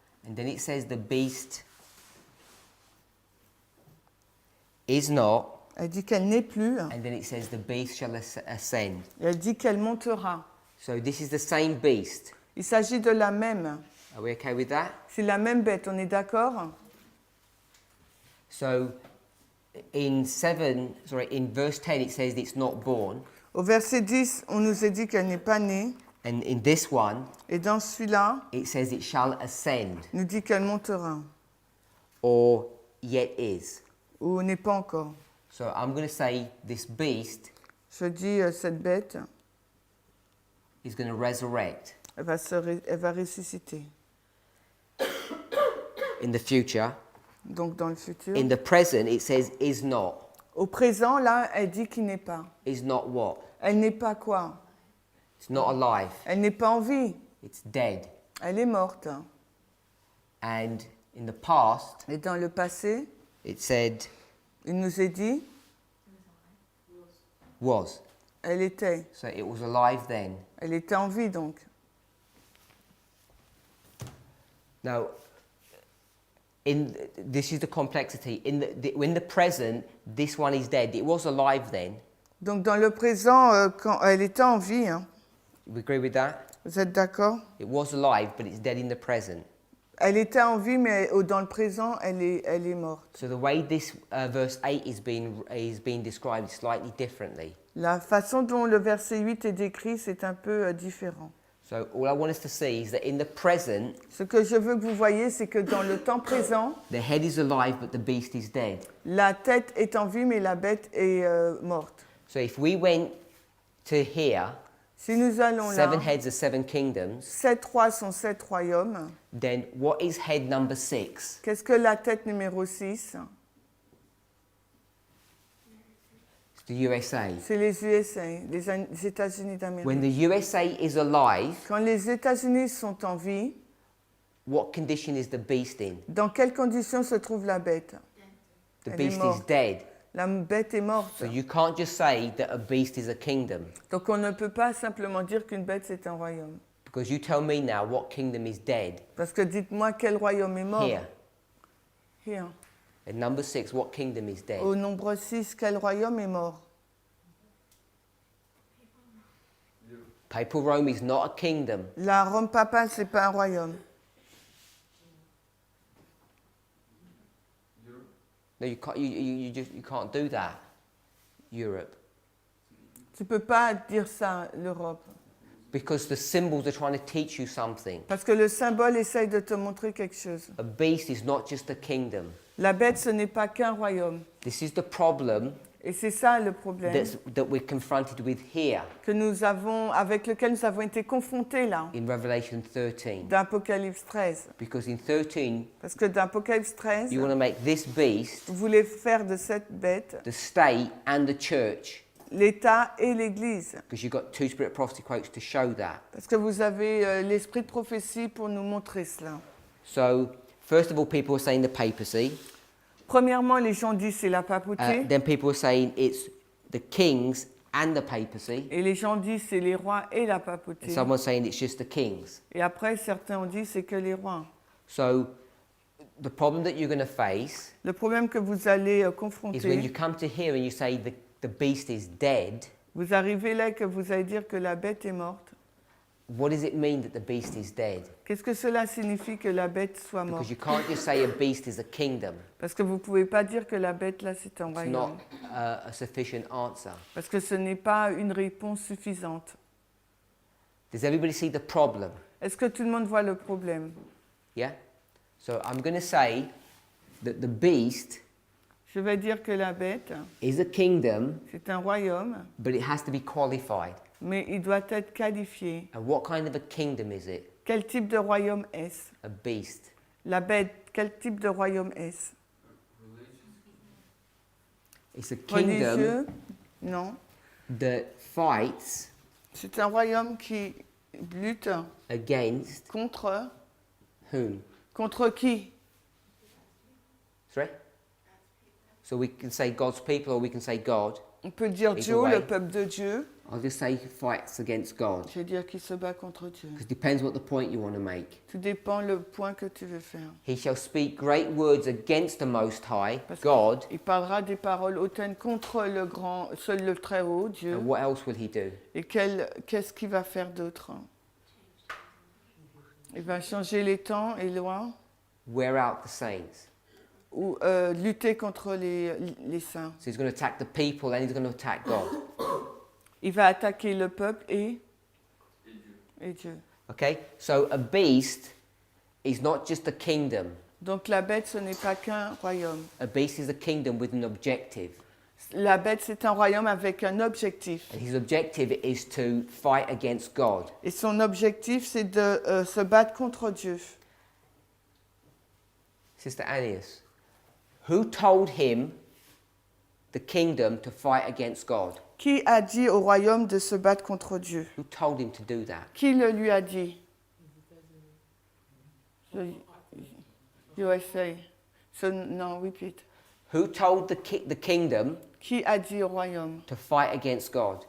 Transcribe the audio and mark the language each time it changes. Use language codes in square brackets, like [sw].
[en] And then it says the beast is not. [fr] Elle dit qu'elle n'est plus. [en] And then it says the beast shall ascend. [fr] Et elle dit qu'elle montera. [en] So this is the same beast. [fr] Il s'agit de la même. [en] Are we okay with that? [fr] C'est la même bête, on est d'accord? [en] So in verse 10 it says it's not born. [fr] Au verset 10, on nous a dit qu'elle n'est pas née. [en] And in this one [fr] Et dans celui-là, [en] it says it shall ascend [fr] on nous dit qu'elle montera. [en] or yet is. [fr] Ou n'est pas encore. [en] So I'm going to say this beast [fr] Je dis, cette bête, [en] is going to resurrect [fr] elle va ressusciter. [en] in the future. [fr] Donc dans le futur. [en] In the present it says is not. [fr] Au présent, là, elle dit qu'il n'est pas. [en] Is not what? [fr] Elle n'est pas quoi? [en] It's not alive. [fr] Elle n'est pas en vie. [en] It's dead. [fr] Elle est morte. [en] And in the past [fr] Et dans le passé, [en] it said [fr] il nous est dit, [en] was. [fr] elle était. [en] So it was alive then. [fr] Elle était en vie donc. [en] Now, this is the complexity. In the present, this one is dead. It was alive then. [fr] Donc dans le présent, quand elle était en vie, hein, [en] We agree with that? [fr] vous êtes d'accord? [en] It was alive, but it's dead in the present. [fr] Elle était en vie, mais dans le présent, elle est morte. [en] So the way this verse 8 is being described is slightly differently. [fr] La façon dont le verset 8 est décrit, c'est un peu différent. [en] So all I want us to see is that in the present, [fr] Ce que je veux que vous voyez, c'est que dans le temps présent, [en] the head is alive, but the beast is dead. [fr] la tête est en vie, mais la bête est morte. [en] So if we went to here, [fr] Si nous allons là, [en] 7 heads are 7 kingdoms, [fr] 7 rois sont 7 royaumes. [en] then what is head number 6? [fr] Qu'est-ce que la tête numéro 6? [en] It's the USA. [fr] C'est les USA, les États-Unis [en] When the [fr] d'Amérique. [en] USA is alive, [fr] Quand les États-Unis sont en vie, [en] what condition is the beast in? [fr] dans quelles conditions se trouve la bête? [en] The [fr] Elle est [en] beast is [fr] morte. [en] dead. [fr] La bête est morte. [en] So you can't just say that a beast is a kingdom, [fr] Donc on ne peut pas simplement dire qu'une bête c'est un royaume. [en] because you tell me now what kingdom is dead. [fr] Parce que dites-moi quel royaume est mort. [en] Here. Here. And number 6, what kingdom is dead? [fr] Au nombre 6, quel royaume est mort? [en] Papal Rome is not a kingdom. [fr] La Rome papale, c'est pas un royaume. [en] No, you can't. You can't do that. Europe, [fr] Tu peux pas dire ça, l'Europe. [en] because the symbols are trying to teach you something. [fr] Parce que le symbole essaye de te montrer quelque chose. [en] A beast is not just a kingdom. [fr] La bête, ce n'est pas qu'un royaume. [en] This is the problem [fr] Et c'est ça le problème [en] that we're confronted with here [fr] avec lequel nous avons été confrontés là, [en] in Revelation 13. [fr] d'Apocalypse 13. [en] Because in 13, [fr] Parce que d'Apocalypse 13, [en] you want to make this beast [fr] vous voulez faire de cette bête [en] the state and the church, [fr] l'État et l'Église. [en] because you've got 2 spirit prophecy quotes to show that. [fr] Parce que vous avez l'esprit de prophétie pour nous montrer cela. [en] So, first of all, people are saying the papacy. [fr] Premièrement, les gens disent c'est la papauté. [en] Then people are saying it's the kings and the papacy. [fr] Et les gens disent c'est les rois et la papauté. [en] And someone's saying it's just the kings. [fr] Et après, certains ont dit c'est que les rois. [en] So, the problem that you're going to face [fr] Le problème que vous allez [en] is when you [fr] confronter, [en] come to here and you say the beast is dead. [fr] vous arrivez là et que vous allez dire que la bête est morte. [en] What does it mean that the beast is dead? [fr] Qu'est-ce que cela signifie que la bête soit morte? [en] Because you can't just say a beast is a kingdom. [fr] Parce que vous ne pouvez pas dire que la bête là c'est un [en] It's [fr] royaume. [en] not a sufficient answer. [fr] Parce que ce n'est pas une réponse suffisante. [en] Does everybody see the problem? [fr] Est-ce que tout le monde voit le problème? [en] Yeah? So I'm going to say that the beast [fr] Je vais dire que la bête, [en] is a kingdom, [fr] c'est un royaume, [en] but it has to be qualified. [fr] mais il doit être qualifié. [en] And what kind of a kingdom is it? [fr] Quel type de royaume est-ce? [en] A beast. [fr] La bête, quel type de royaume est-ce? [en] It's a kingdom [fr] Religieux? Non. [en] that fights [fr] C'est un royaume qui lutte [en] against [fr] contre... [en] whom? [fr] Contre qui? [en] Sorry? So we can say God's people or we can say God. [fr] On peut dire [en] Either [fr] Dieu, [en] way. [fr] le peuple de Dieu. [en] I'll just say fights against God. [fr] Je vais dire qu'il se bat contre Dieu. [en] Because it depends what the point you want to make. [fr] Tout dépend le point que tu veux faire. [en] He shall speak great words against the Most High, [fr] Parce [en] God. [fr] Il parlera des paroles hautaines contre le grand, seul le très haut, Dieu. [en] And what else will he do? [fr] Et qu'est-ce qu'il va faire d'autre? Il va changer les temps et lois [en] Wear out the saints. [fr] ou lutter contre les saints. [en] So he's going to attack the people and he's going to attack God. [fr] Il va attaquer le peuple et Dieu. [en] Okay? So a beast is not just a kingdom. [fr] Donc la bête, ce n'est pas qu'un royaume. [en] A beast is a kingdom with an objective. [fr] La bête, c'est un royaume avec un objectif. [en] And his objective is to fight against God. [fr] Et son objectif, c'est de se battre contre Dieu. [en] Sister Annius, who told him, the kingdom, to fight against God? [fr] Qui a dit au royaume de se battre contre Dieu? [en] Who told him to do that? [fr] Qui le lui a dit? [en] USA. So, non, repeat. Who told the kingdom [fr] Qui a dit au royaume [en] to fight against God?